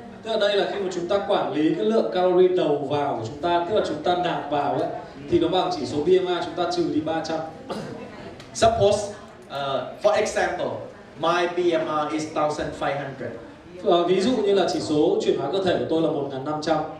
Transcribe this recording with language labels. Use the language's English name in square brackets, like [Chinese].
[Vietnamese] Tức là đây là khi mà chúng ta quản lý cái lượng calorie đầu vào của chúng ta, tức là chúng ta nạp vào ấy, thì nó bằng chỉ số BMI chúng ta trừ đi 300. [English] Suppose, for example, my BMR is 1,500. [Vietnamese] Ví dụ như là chỉ số chuyển hóa cơ thể của tôi là 1.500.